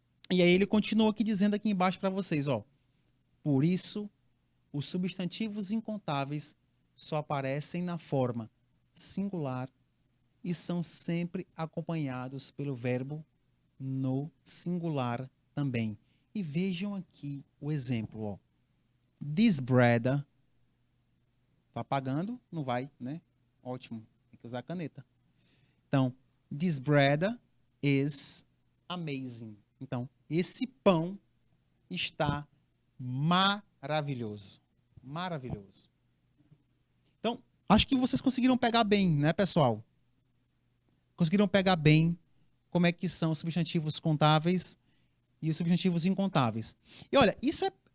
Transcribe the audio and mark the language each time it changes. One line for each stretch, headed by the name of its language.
Portuguese: E aí ele continua aqui dizendo aqui embaixo para vocês, ó. Por isso, os substantivos incontáveis só aparecem na forma singular e são sempre acompanhados pelo verbo no singular também. E vejam aqui o exemplo, ó.
English: This bread,
Portuguese: tá apagando? Não vai, né? Ótimo, tem que usar a caneta.
English: Então, this bread is amazing.
Portuguese: Então, esse pão está maravilhoso. Maravilhoso. Então, acho que vocês conseguiram pegar bem, né, pessoal? Conseguiram pegar bem como é que são os substantivos contáveis e os substantivos incontáveis. E olha, isso é...